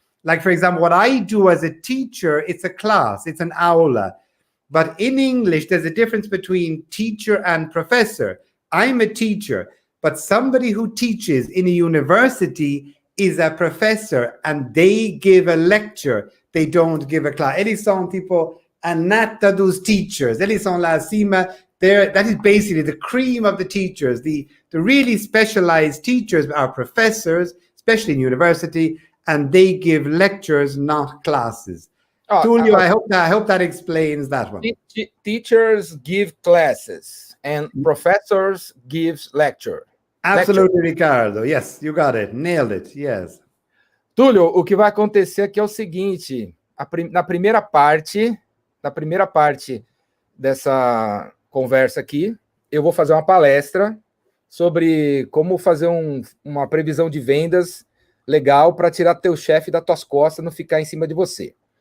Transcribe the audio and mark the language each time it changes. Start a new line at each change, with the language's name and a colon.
English: Like, for example, what I do as a teacher, it's a class, it's an aula. But in English, there's a difference between teacher and professor. I'm a teacher, but somebody who teaches in a university is a professor, and they give a lecture. They don't give a class.
Portuguese: Eles são tipo a nata dos teachers. Eles são lá acima.
English: That is basically the cream of the teachers. The really specialized teachers are professors, especially in university, and they give lectures, not classes. Tullio, I hope that explains that one. Teachers give classes and professors give lecture. Absolutely, Ricardo. Yes, you got it. Nailed it. Yes.
Portuguese: Túlio, o que vai acontecer aqui é o seguinte: na primeira parte dessa conversa aqui, eu vou fazer uma palestra sobre como fazer uma previsão de vendas legal para tirar teu chefe das tuas costas, não ficar em cima de você.